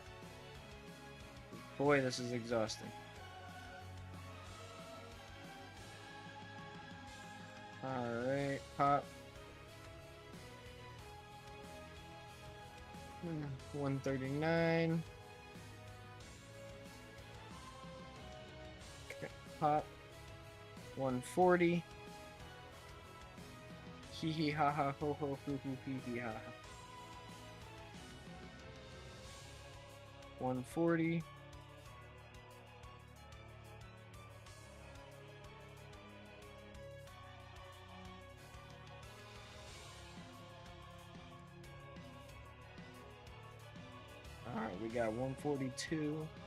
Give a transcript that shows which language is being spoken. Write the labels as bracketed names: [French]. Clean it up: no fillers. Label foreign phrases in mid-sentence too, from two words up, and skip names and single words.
[English] Boy, this is exhausting. Alright, pop. 139. Okay, pop. 140. Hee hee ha ha ho ho hoo hoo hee hee ha ha. 140. Alright, we got 142.